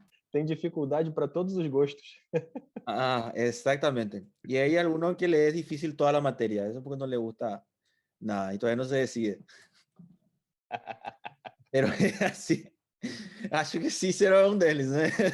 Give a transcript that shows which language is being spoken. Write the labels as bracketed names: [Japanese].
[Portuguese] Tem dificuldade para todos os gostos. [Spanish] Exactamente. Y hay algunos que le es difícil toda la materia. Eso porque no le gusta nada y todavía no se decide. Pero es así. [Portuguese] Acho que Cícero é um deles, né?